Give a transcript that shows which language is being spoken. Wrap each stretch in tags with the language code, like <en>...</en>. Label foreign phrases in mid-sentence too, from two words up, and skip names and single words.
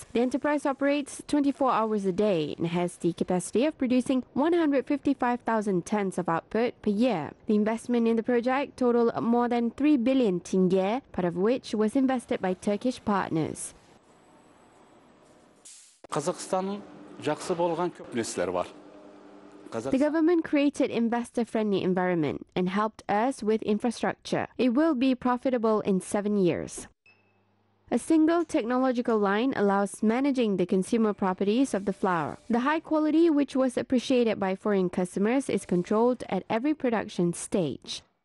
<en>The enterprise operates 24 hours a day and has the capacity of producing 155,000 tons of output per year. The investment in the project totaled more than 3 billion tenge, part of which was invested by Turkish partners.</en> <kk>Kazakhstan'ın жақсы болған көп нәрселері бар.</kk> <en>The government created investor-friendly environment and helped us with infrastructure. It will be profitable in 7 years. A single technological line allows managing the consumer properties of the flour. The high quality, which was appreciated by foreign customers, is controlled at every production stage.</en>